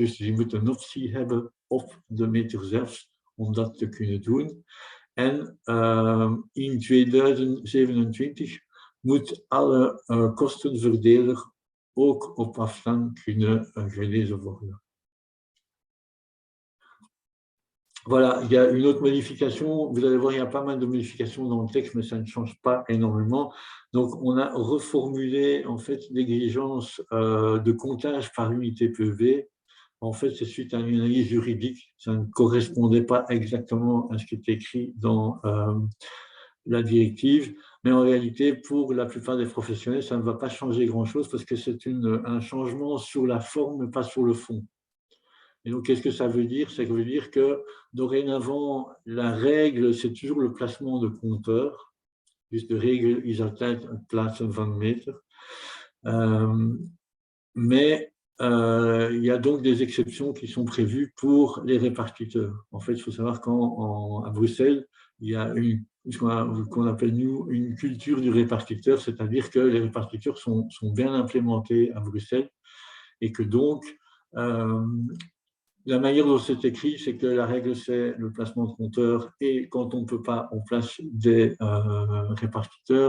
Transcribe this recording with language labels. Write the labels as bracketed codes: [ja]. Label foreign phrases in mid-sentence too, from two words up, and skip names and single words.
[nl] Dus je moet een optie hebben op de meter zelf om dat te kunnen doen. En in 2027 moet alle kostenverdeler ook op afstand kunnen gelezen worden. [fr] Voilà, il y a une autre modification. Vous allez voir, il y a pas mal de modifications dans le texte, mais ça ne change pas énormément. Donc, on a reformulé en fait l'exigence de comptage par unité PEV. En fait, c'est suite à une analyse juridique. Ça ne correspondait pas exactement à ce qui était écrit dans la directive. Mais en réalité, pour la plupart des professionnels, ça ne va pas changer grand-chose parce que c'est un changement sur la forme, mais pas sur le fond. Et donc, qu'est-ce que ça veut dire? Ça veut dire que dorénavant, la règle, c'est toujours le placement de compteurs. [nl] Dus de regel is altijd het plaatsen van meter. [fr] Mais il y a donc des exceptions qui sont prévues pour les répartiteurs. En fait, il faut savoir qu'à Bruxelles, il y a ce qu'on appelle, nous, une culture du répartiteur, c'est-à-dire que les répartiteurs sont bien implémentés à Bruxelles et que donc, la manière dont c'est écrit, c'est que la règle, c'est le placement de compteurs et quand on ne peut pas, on place des répartiteurs.